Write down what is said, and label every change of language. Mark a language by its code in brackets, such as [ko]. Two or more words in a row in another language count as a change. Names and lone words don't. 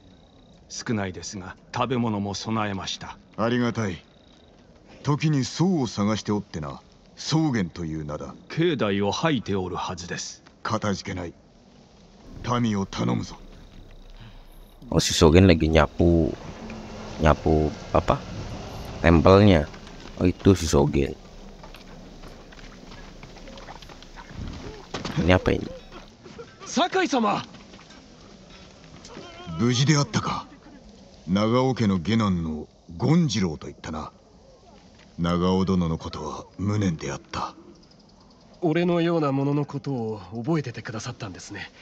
[ja] 少ないですが食べ物も備えました。ありがたい。時に僧を探しておってな。草原という名だ。境内を吐いておるはずです。かたじけない。民を頼むぞ。 [id] Oh, si Sogen lagi nyapu apa? Tempelnya. Oh, itu si Sogen. Ini apa ini? [ja] 酒井様。無事であったか。長尾家の下男の権次郎と言ったな。長尾殿のことは無念であった。俺のようなもののことを覚えててくださったんですね。